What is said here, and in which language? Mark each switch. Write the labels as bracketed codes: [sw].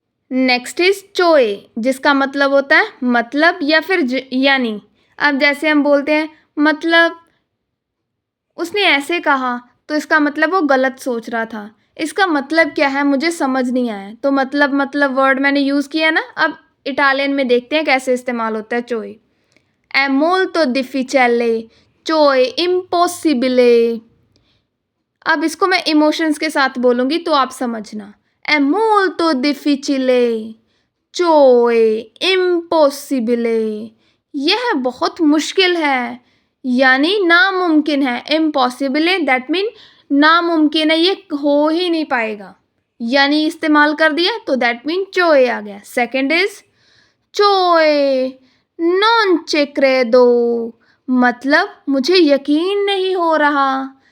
[hi] Next is चोए, जिसका मतलब होता है मतलब या फिर यानी। अब जैसे हम बोलते हैं मतलब उसने ऐसे कहा, तो इसका मतलब वो गलत सोच रहा था, इसका मतलब क्या है मुझे समझ नहीं आया। तो मतलब वर्ड मैंने यूज़ किया ना। अब इटालियन में देखते हैं कैसे इस्तेमाल होता है चोए। [it] è molto difficile, cioè impossibile। [hi] अब इसको मैं इमोशंस के साथ बोलूँगी तो आप समझना। [it] è molto difficile, cioè impossibile। [hi] यह बहुत मुश्किल है, यानी नामुमकिन है। इम्पॉसिबल दैट मीन नामुमकिन है, ये हो ही नहीं पाएगा, यानी इस्तेमाल कर दिया तो दैट मीन चोए आ गया। सेकंड इज चोए नॉन चे क्रेदो, मतलब मुझे यकीन नहीं हो रहा।